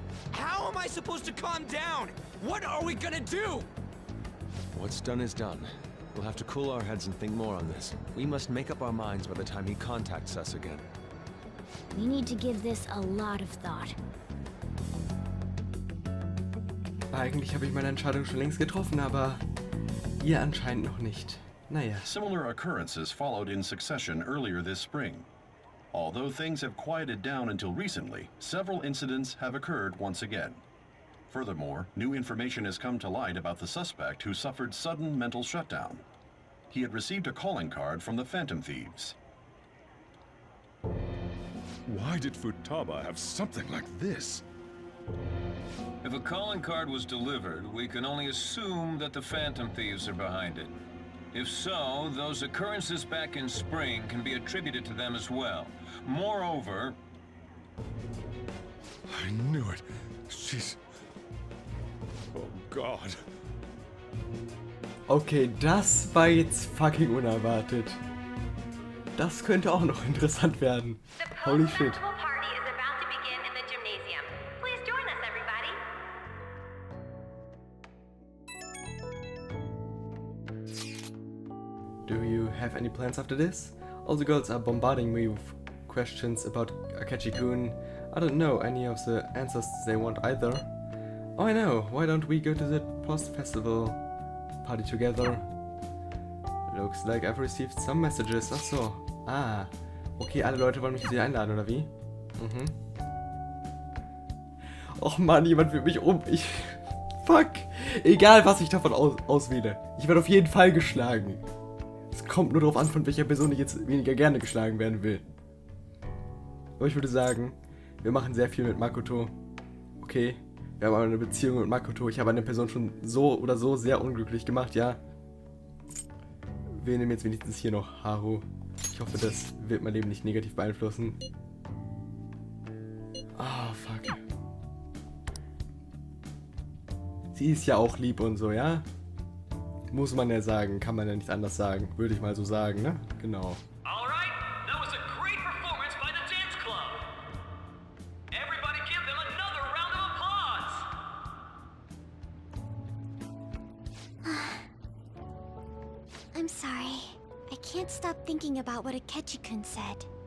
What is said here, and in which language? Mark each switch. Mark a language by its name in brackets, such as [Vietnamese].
[English] How am I supposed to calm down? What are we gonna do? What's done is done. We'll have to cool our heads and think more on this. We must make up our minds by the time he contacts us again. We need to give this a lot of thought. [German] Eigentlich habe ich meine Entscheidung schon längst getroffen, aber ihr anscheinend noch nicht. Naja. [English] Similar occurrences followed in succession earlier this spring. Although things have quieted down until recently, several incidents have occurred once again. Furthermore, new information has come to light about the suspect who suffered sudden mental shutdown. He had received a calling card from the Phantom Thieves. Why did Futaba have something like this? If a calling card was delivered, we can only assume that the Phantom Thieves are behind it. If so, those occurrences back in spring can be attributed to them as well. Moreover... I knew it. She's... Oh God. [German] Okay, das war jetzt fucking unerwartet. Das könnte auch noch interessant werden. [English] Holy shit. The party is about to begin in the gymnasium. Please join us, everybody. Do you have any plans after this? All the girls are bombarding me with questions about Akechi-kun. I don't know any of the answers they want either. Oh, I know. Why don't we go to the post-festival party together? Looks like I've received some messages. [German] Ach so. Ah. Okay, alle Leute wollen mich hier einladen, oder wie? Mhm. Och Mann, jemand will mich Ich... Fuck. Egal, was ich davon auswähle. Ich werde auf jeden Fall geschlagen. Es kommt nur darauf an, von welcher Person ich jetzt weniger gerne geschlagen werden will. Aber ich würde sagen, wir machen sehr viel mit Makoto. Okay, wir haben eine Beziehung mit Makoto. Ich habe eine Person schon so oder so sehr unglücklich gemacht, ja. Wir nehmen jetzt wenigstens hier noch Haru. Ich hoffe, das wird mein Leben nicht negativ beeinflussen. [English] Ah, fuck. [German] Sie ist ja auch lieb und so, ja? Muss man ja sagen, kann man ja nicht anders sagen. Würde ich mal so sagen, ne? Genau. [English] Alright, that was a great performance by the dance club. Everybody give them another round of applause. I'm sorry. I can't stop thinking about what Akechi-kun said.